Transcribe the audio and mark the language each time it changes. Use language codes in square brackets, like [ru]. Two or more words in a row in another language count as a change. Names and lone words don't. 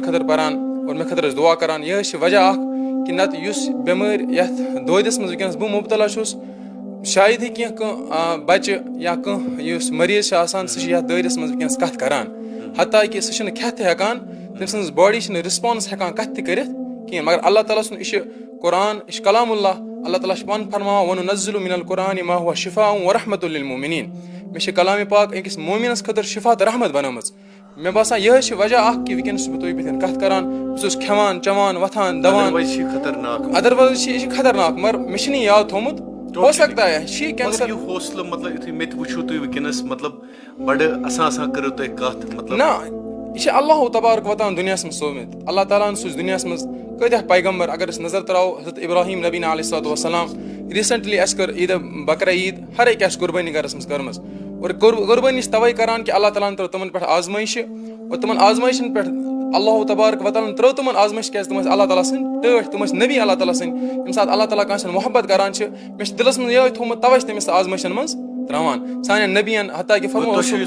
[ks] خٲطرٕ پران اور مےٚ خٲطرٕ ٲسۍ دُعا کران یِہے چھِ وجہ اکھ کہِ نتہٕ یُس بٮ۪مٲرۍ یتھ دٲدِس منٛز وٕنکیٚنس بہٕ مُبتلا چھُس شاید ہی کینٛہہ بچہِ یا کانٛہہ یُس مریض چھُ آسان سُہ چھُ یتھ دٲدِس منٛز وٕنکیٚنس کتھ کران حتیٰ کہِ سُہ چھُنہٕ کھٮ۪تھ تہِ ہٮ۪کان تٔمۍ سٕنٛز باڈی چھِنہٕ رِسپانس ہٮ۪کان کتھ تہِ کٔرِتھ کِہینۍ مگر اللہ تعالیٰ سُنٛد یہِ چھُ قرآن یہِ چھُ کلام اللہ تعالیٰ چھُ پانہٕ فرماوان [ar] وَنُنَزِّلُ مِنَ القرآنِ مَا هُوَ شِفاءٌ وَرَحْمَةٌ لِلْمُؤْمِنِينَ [ks] مےٚ چھِ کلامِ پاک أکِس مومِنس خٲطرٕ شِفا تہٕ رحمت بنٲومٕژ مےٚ باسان یِہے چھِ وجہ اکھ کہِ وٕنکیٚنس چھُس بہٕ تۄہہِ بٕتھِ کَنۍ کتھ کران بہٕ چھُس کھٮ۪وان چٮ۪وان وۄتھان دَوان ادروایز چھِ یہِ چھِ خطرناک مگر مےٚ چھُنہٕ یہِ یاد تھومُت [ur] ہو سکتا ہے [ks] چھِ کینسر حوصلہٕ مطلب یُتھُے مےٚ تہِ وٕچھِو تُہۍ وٕنکیٚنس مطلب بڑٕ اَسان کٔرِو تُہۍ کتھ مطلب نہ یہِ چھِ [ar] اللہُ تبارک وتعالٰی [ks] دُنیاہس منٛز سوٗزمٕتۍ اللہ تعالیٰ ہن سوٗزۍ دُنیاہس منٛز کۭتیاہ پیغمبر اگر أسۍ نظر تراوو حضرت ابراہیم [ar] نبینا علیہ الصلوۃ والسلام [ks] ریٖسنٹلی اَسہِ کٔر عیٖدِ بکرا عیٖد ہر أکۍ آسہِ قۄربٲنی گرس منٛز کٔرمٕژ اور قۄربٲنی چھِ توے کران کہِ اللہ تعالیٰ ہن ترٲو تِمن پٮ۪ٹھ آزمٲیشہِ اور تِمن آزمٲیشن پٮ۪ٹھ [ar] اللہُ تبارک وتعالٰی [ks] ہن ترٲو تِمن آزمٲیش کیازِ تِم ٲسۍ اللہ تعالیٰ سٕنٛدۍ ٹٲٹھۍ تِم ٲسۍ نبی اللہ تعالیٰ سٕنٛدۍ ییٚمہِ ساتہٕ اللہ تعالیٰ کٲنٛسہِ ہُنٛد محبت کران چھِ مےٚ چھُ دِلس منٛز یِہوے تھومُت توے چھِ تٔمِس آزمٲیشن منٛز تراوان سانٮ۪ن نبین حتیٰ کہِ فرمو